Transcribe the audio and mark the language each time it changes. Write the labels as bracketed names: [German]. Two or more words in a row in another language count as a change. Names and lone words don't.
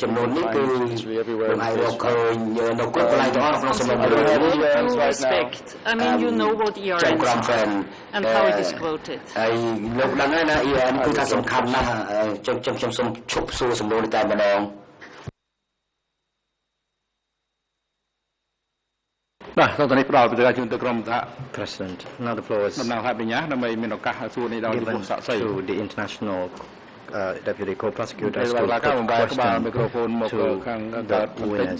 [English] Everywhere. respect. I mean, you know what ERN is and how it is quoted. [Khmer] លោកដឹងហើយណា ERN គឺថាសំខាន់ណាស់ខ្ញុំសូមឈប់សួរសំណួរតែម្ដង [English] President, now the floor is given to the international Deputy Co-Prosecutors to put question to the witness.